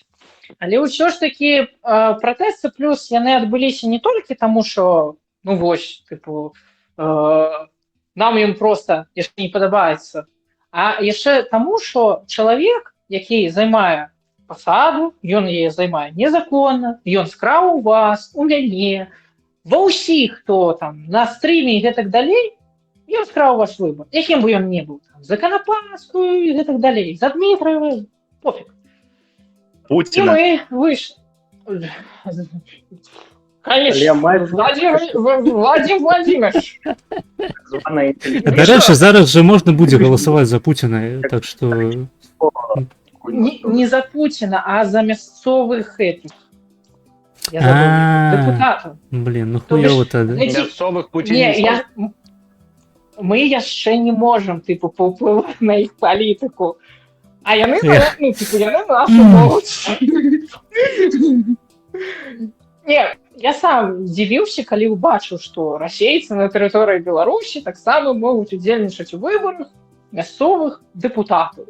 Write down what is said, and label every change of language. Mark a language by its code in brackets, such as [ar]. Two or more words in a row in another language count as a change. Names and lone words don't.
[be] Але ўсё ж такі пратэсты плюс яны адбыліся не толькі таму, што вось, тыпу, нам ён проста яшчэ не падабаецца, а яшчэ таму, што чалавек, які займае пасаду, ён яе займае незаконна, ён скраў у вас, у мяне, ва ўсіх, хто там на стрыме і гэтак далей, ён скраў ваш выбар. Якім бы ён не быў, за Канапарскую і гэтак далей, за Дмітраева, пофіг. Путіна. [uk] І ми вийшли. [ru] Конечно, Владимир Владимирович. [be] Дарэчы, зараз жа можна будзе галасаваць за Пуціна, так што... Не за Пуціна, а за мясцовых этих. [ru] Я забыл. [be] Депутатаў. [ru] Блин, хуёва тады. [be] Мясцовых пуціністаў. Мы яшчэ не можам, типу, паўплываць на іх палітыку. А яны, яны нашу могуць. Не, я сам дзівіўся, калі ўбачыў, што расейцы на тэрыторыі Беларусі таксама могуць удзельнічаць у выбарах мясцовых дэпутатаў.